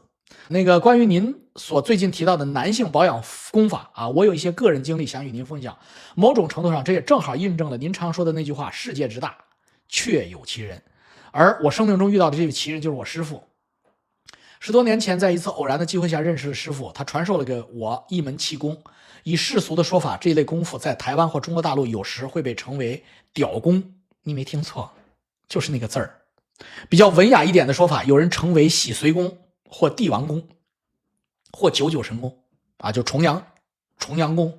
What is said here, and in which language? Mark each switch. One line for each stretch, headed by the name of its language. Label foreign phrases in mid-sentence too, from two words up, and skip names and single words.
Chinese: 那個關於您所最近提到的男性保養功法啊，我有一些個人經歷想與您分享。某種程度上，這也正好印證了您常說的那句話：世界之大，確有其人。而我生命中遇到的這位奇人就是我師父。10多年前，在一次偶然的機會下認識了師父，他傳授了給我一門氣功。以世俗的說法，這一類功夫在台灣或中國大陸有時會被稱為屌功。你沒聽錯，就是那個字兒。比較文雅一點的說法，有人稱為洗髓功或帝王功或99神功啊，就重陽功。